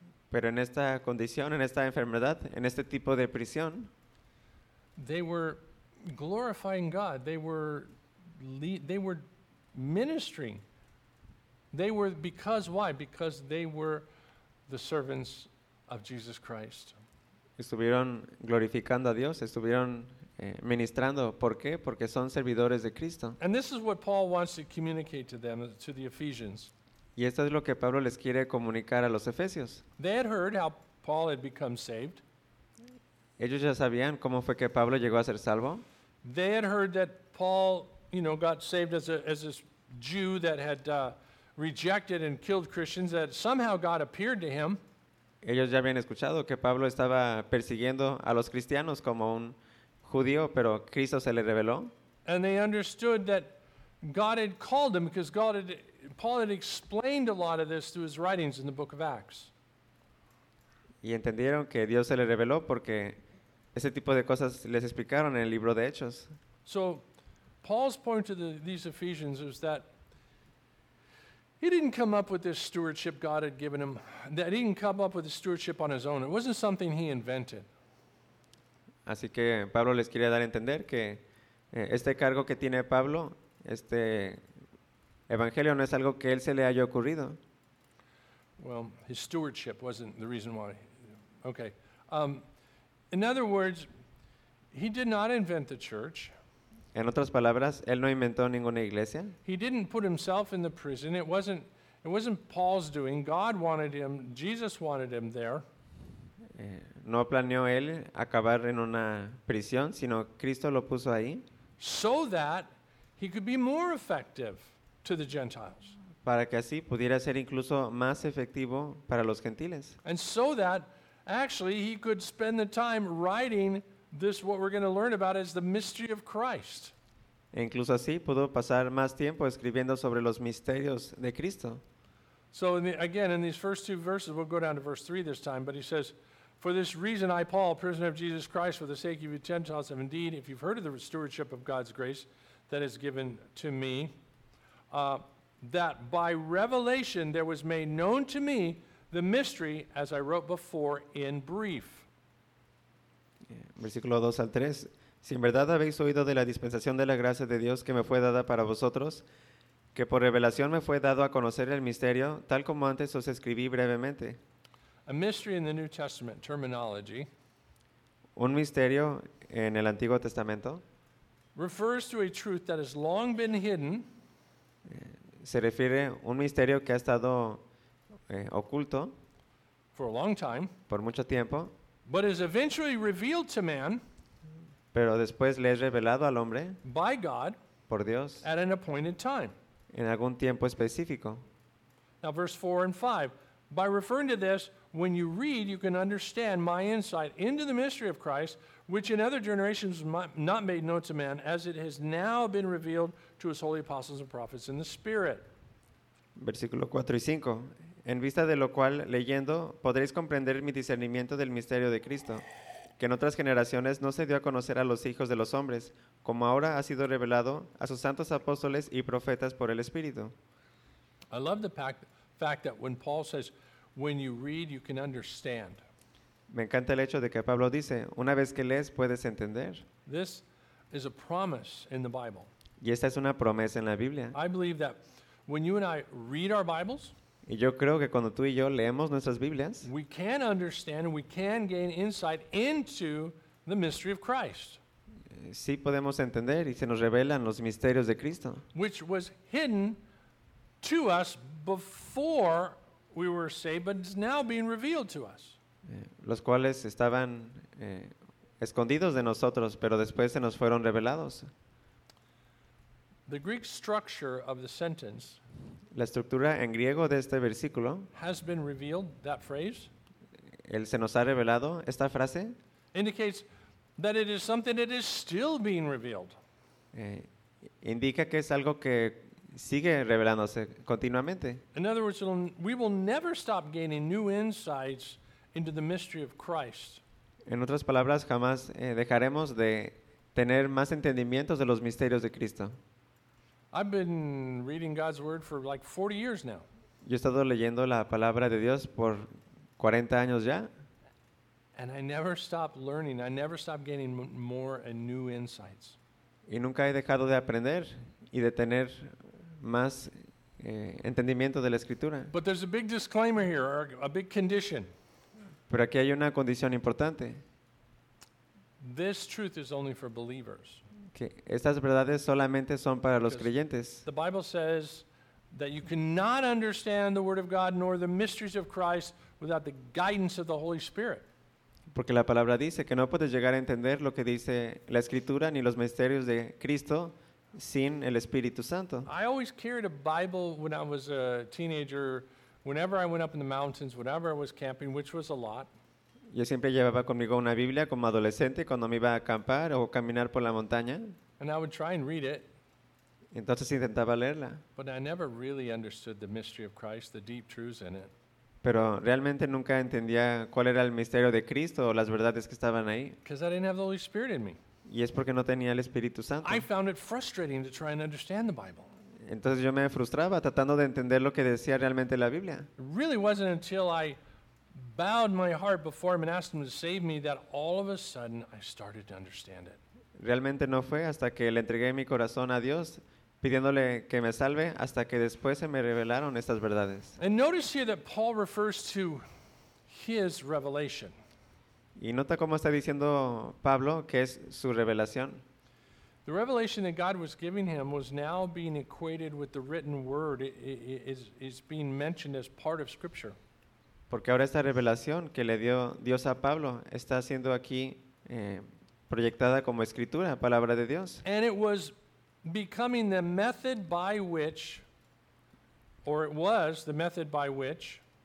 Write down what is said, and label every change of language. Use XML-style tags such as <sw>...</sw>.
<es>pero en esta condición, en esta enfermedad, en este tipo de prisión,</es> <en>they were glorifying God. They were ministering. They were, because why? Because they were the servants of Jesus Christ.</en> <es>Estuvieron glorificando a Dios, estuvieron ministrando. ¿Por qué? Porque son servidores de Cristo.</es> <en>And this is what Paul wants to communicate to them, to the Ephesians.</en> <es>Y esto es lo que Pablo les quiere comunicar a los Efesios.</es> <en>They had heard how Paul had become saved.</en> <es>Ellos ya sabían cómo fue que Pablo llegó a ser salvo.</es> <en>They had heard that Paul, you know, got saved as a Jew that had rejected and killed Christians, that somehow God appeared to him.</en> <es>Ellos ya habían escuchado que Pablo estaba persiguiendo a los cristianos como un judío, pero Cristo se le reveló.</es> <en>And they understood that God had called him because Paul had explained a lot of this through his writings in the book of Acts.</en> <es>Y entendieron que Dios se le reveló porque ese tipo de cosas les explicaron en el libro de Hechos.</es> <en>So Paul's point to these Ephesians is that he didn't come up with this stewardship God had given him, that he didn't come up with the stewardship on his own. It wasn't something he invented.</en> <es>Así que Pablo les quiere dar a entender que este cargo que tiene Pablo, este evangelio, no es algo que él se le haya ocurrido.</es> <en>Well, his stewardship wasn't the reason why. Okay. In other words, he did not invent the church.</en> <es>En otras palabras, él no inventó ninguna iglesia.</es> <en>He didn't put himself in the prison. It wasn't Paul's doing. God wanted him. Jesus wanted him there.</en> <es>No planeó él acabar en una prisión, sino Cristo lo puso ahí.</es> <en>So that he could be more effective to the Gentiles.</en> <es>Para que así pudiera ser incluso más efectivo para los gentiles.</es> <en>And so that actually he could spend the time writing this, what we're going to learn about is the mystery of Christ.</en> <es>E incluso así pudo pasar más tiempo escribiendo sobre los misterios de Cristo.</es> <en>So in these first two verses, we'll go down to verse 3 this time, but he says, for this reason I, Paul, prisoner of Jesus Christ, for the sake of you Gentiles, have indeed, if you've heard of the stewardship of God's grace that is given to me, that by revelation there was made known to me the mystery, as I wrote before, in brief.</en> <es>versículo 2 al 3. Si en verdad habéis oído de la dispensación de la gracia de Dios que me fue dada para vosotros, que por revelación me fue dado a conocer el misterio, tal como antes os escribí brevemente.</es> <en>A mystery in the New Testament terminology.</en> <es>Un misterio en el Antiguo Testamento.</es> <en>Refers to a truth that has long been hidden.</en> <es>Se refiere a un misterio que ha estado oculto.</es> <en>For a long time.</en> <es>Por mucho tiempo.</es> <en>But is eventually revealed to man.</en> <es>Pero después le es revelado al hombre.</es> <en>By God.</en> <es>Por Dios.</es> <en>At an appointed time.</en> <es>En algún tiempo específico.</es> <en>Now verse 4 and 5. By referring to this, when you read, you can understand my insight into the mystery of Christ, which in other generations was not made known to man, as it has now been revealed to his holy apostles and prophets in the Spirit.</en> <es>Versículo 4 y 5. En vista de lo cual, leyendo, podréis comprender mi discernimiento del misterio de Cristo, que en otras generaciones no se dio a conocer a los hijos de los hombres, como ahora ha sido revelado a sus santos apóstoles y profetas por el Espíritu.</es> <en>I love the fact that when Paul says, when you read, you can understand.</en> <es>Me encanta el hecho de que Pablo dice, una vez que lees, puedes entender.</es> <en>This is a promise in the Bible.</en> <es>Y esta es una promesa en la Biblia.</es> <en>I believe that when you and I read our Bibles,</en> <es>y yo creo que cuando tú y yo leemos nuestras Biblias,</es> <en>we can understand and we can gain insight into the mystery of Christ.</en> <es>Sí podemos entender y se nos revelan los misterios de Cristo.</es> <en>Which was hidden to us before we were saved, but it's now being revealed to us.</en> <es>Los cuales estaban escondidos de nosotros, pero después se nos fueron revelados.</es> <en>The Greek structure of the sentence,</en> <es>la estructura en griego de este versículo,</es> <en>has been revealed, that phrase,</en> <es>él se nos ha revelado, esta frase,</es> <en>indicates that it is something that is still being revealed.</en> <es>Indica que es algo que sigue revelándose continuamente.</es> <en>In other words, we will never stop gaining new insights into the mystery of Christ.</en> <es>En otras palabras, jamás dejaremos de tener más entendimientos de los misterios de Cristo.</es> <en>I've been reading God's word for like 40 years now.</en> <es>Yo he estado leyendo la palabra de Dios por 40 años ya.</es> <en>And I never stop learning. I never stop gaining more and new insights.</en> <es>Y nunca he dejado de aprender y de tener más entendimiento de la escritura.</es> <en>But there's a big disclaimer here, or a big condition.</en> <es>Pero aquí hay una condición importante.</es> <en>This truth is only for believers.</en> <es>Que estas verdades solamente son para los creyentes.</es> <en>The Bible says that you cannot understand the word of God nor the mysteries of Christ without the guidance of the Holy Spirit.</en> <es>Porque la palabra dice que no puedes llegar a entender lo que dice la escritura ni los misterios de Cristo sin el Espíritu Santo.</es> <en>I always carried a Bible when I was a teenager. Whenever I went up in the mountains, whenever I was camping, which was a lot.</en> <es>Yo siempre llevaba conmigo una Biblia como adolescente cuando me iba a acampar o caminar por la montaña.</es> <en>And I would try and read it.</en> <es>Entonces intentaba leerla.</es> <en>But I never really understood the mystery of Christ, the deep truths in it.</en> <es>Pero realmente nunca entendía cuál era el misterio de Cristo o las verdades que estaban ahí.</es> <en>Because I didn't have the Holy Spirit in me.</en> <es>Y es porque no tenía el Espíritu Santo.</es> <en>I found it frustrating to try and understand the Bible.</en> <es>Entonces yo me frustraba tratando de entender lo que decía realmente la Biblia.</es> <en>Really wasn't until I bowed my heart before him and asked him to save me that all of a sudden I started to understand it.</en> <es>Realmente no fue hasta que le entregué mi corazón a Dios pidiéndole que me salve hasta que después se me revelaron estas verdades.</es> <en>And notice here that Paul refers to his revelation.</en> <es>Y nota cómo está diciendo Pablo que es su revelación.</es> <en>The revelation that God was giving him was now being equated with the written word. It is being mentioned as part of Scripture.</en> <es>Porque ahora esta revelación que le dio Dios a Pablo está siendo aquí proyectada como escritura, palabra de Dios.</es> <en>And it was becoming the method by which, or it was the method by which,</en>